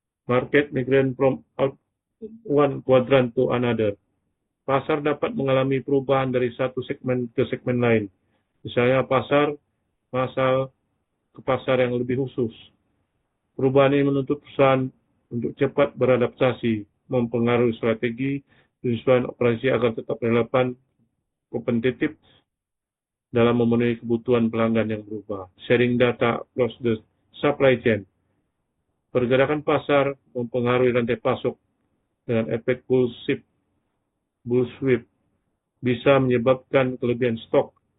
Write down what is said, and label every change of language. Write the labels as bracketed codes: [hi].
[en] Market migration from one quadrant to another. [id] Pasar dapat mengalami perubahan dari satu segmen ke segmen lain. Misalnya masal ke pasar yang lebih khusus. Perubahan ini menuntut perusahaan untuk cepat beradaptasi, mempengaruhi strategi, penyesuaian operasi agar tetap relevan, kompetitif dalam memenuhi kebutuhan pelanggan yang berubah. [en] Sharing data across the supply chain. [id] Pergerakan pasar mempengaruhi rantai pasok dengan efek bull sweep bisa menyebabkan kelebihan stok.